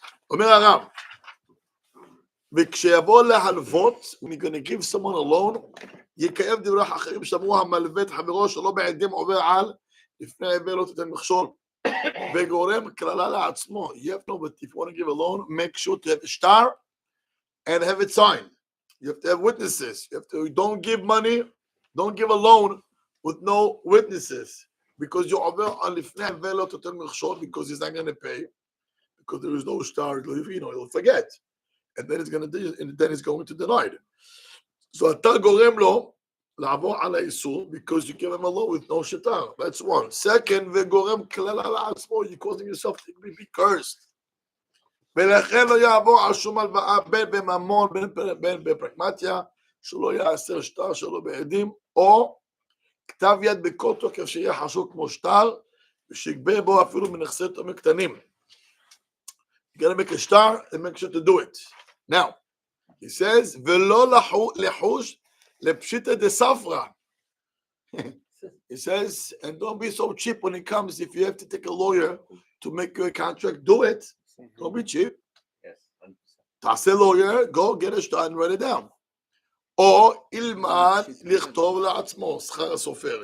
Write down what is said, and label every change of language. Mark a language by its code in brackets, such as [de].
[he] אומר הרב, וכשיבוא להלוות, [en] when you're going to give someone a loan, [he] יקיים דברי אחרים שאמרו המלווה את חברו שלא בעדים עובר על, לפני עבר לא תיתן מכשול, וגורם כללה לעצמו. [en] You have to know, but if you want to give a loan, make sure to have a star and have it signed. You have to have witnesses. Don't give money, don't give a loan with no witnesses, because you [he] עובר על לפני עבר לא תיתן מכשול, [en] because he's not going to pay, because there is no star, he'll forget. And then it's going to deny it. So [he] אתה גורם לו לעבור על האיסור, [en] because you give him a loan with no shtar. That's one. Second, [he] וגורם כללה לעצמו, [en] you're causing yourself to be cursed. [he] ולכן לא יעבור על שום הלוואה בין בממון, בין בפרקמטיה, שלא יעשר שטר שלא בעדים, או כתב יד בכל תוקף שיהיה חשוב כמו שטר, ושיגבה בו אפילו מנכסי תאומים קטנים. [en] You gotta make a star and make sure to do it. Now, he says, [he] ולא לחוש לפשיטא דספרא. [en] He says, and don't be so cheap when it comes. If you have to take a lawyer to make your contract, do it. Don't be cheap. Yes, 100%. [he] תעשה [en] lawyer, go get a star and write it down. [he] או ילמד לכתוב לעצמו, שכר הסופר.